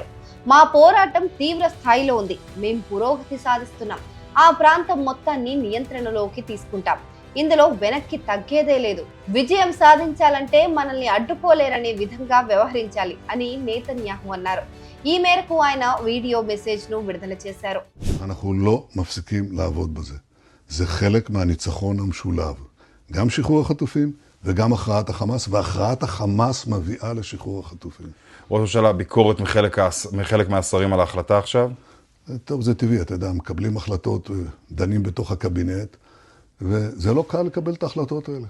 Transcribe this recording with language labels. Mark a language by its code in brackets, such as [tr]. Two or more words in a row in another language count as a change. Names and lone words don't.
[te] మా పోరాటం తీవ్ర స్థాయిలో ఉంది, మేం పురోగతి సాధిస్తున్నాం, ఆ ప్రాంతం మొత్తాన్ని నియంత్రణలోకి తీసుకుంటాం, ఇందులో వెనక్కి తగ్గేదే లేదు, విజయం సాధించాలంటే మనల్ని అడ్డుకోలేరనే విధంగా వ్యవహరించాలి అని నెతన్యాహు అన్నారు. ఈ మేరకు ఆయన [en] video message [te] ను విడుదల చేశారు. [he] זה חלק מהניצחון המשולב, גם שחרור החטופים וגם הכרעת החמאס, והכרעת החמאס מביאה לשחרור החטופים. ראש הממשלה, ביקורת מחלק מהשרים על ההחלטה עכשיו? טוב, זה טבעי, אתה יודע, מקבלים החלטות, דנים בתוך הקבינט, וזה לא קל לקבל את ההחלטות האלה.